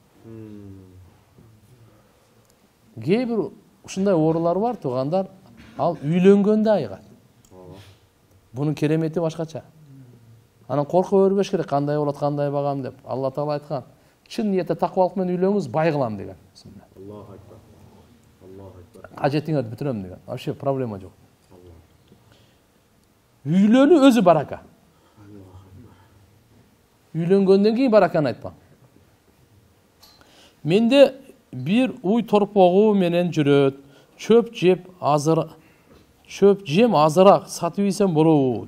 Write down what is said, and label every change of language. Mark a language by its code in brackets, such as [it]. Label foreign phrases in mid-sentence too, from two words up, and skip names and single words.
[ky] Кээ бир ушундай оорулар бар, туугандар, ал үйлөнгөндө айыгат. Бунун керемети башкача. Анан корко бербеш керек, кандай болот, кандай багам деп. Алла Таала айткан, чын ниетте такыбалык менен үйлөнүңүз, бай кылам деген. [ar] الله أكبر. الله أكبر. [ky] Кажетиңерди бүтүрөм деген. Вообще проблема жок. Үйлөнүү өзү барака. Үйлөнгөндөн кийин бараканы айтпаң. Менде бир уй торпогу менен жүрөт. Чөп жеп азыраак сатып ийсем болобу?